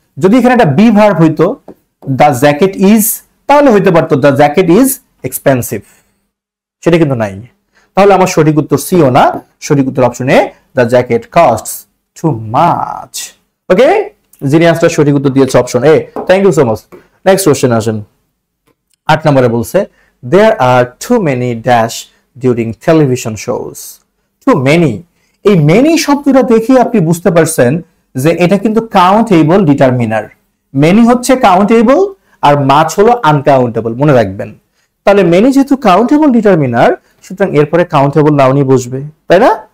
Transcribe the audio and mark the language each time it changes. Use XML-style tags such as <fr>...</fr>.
<bn>যদি এখানে একটা বি ভার্ব হইতো দ্য জ্যাকেট ইজ, তাহলে হইতে পারতো দ্য জ্যাকেট ইজ এক্সপেন্সিভ, সেটা কিন্তু নাই। তাহলে আমার সঠিক উত্তর সিও না, সঠিক উত্তর option A, the jacket costs too much. ওকে, যিনি আনসার সঠিক উত্তর দিয়েছে option A, thank you so much. Next question আসেন। 8 নম্বরে বলছে</bn> <en>there are too many dash during television shows.</en> <bn>too many, এই many শব্দটা দেখে আপনি বুঝতে পারছেন যে এটা কিন্তু কাউন্টেবল ডিটারমিনার। many হচ্ছে কাউন্টেবল আর মাছ হলো আনকাউন্টেবল, মনে রাখবেন। তাহলে many যেহেতু কাউন্টেবল ডিটারমিনার সুতরাং এরপরে কাউন্টেবল নাউনই বসবে, তাই না?</bn>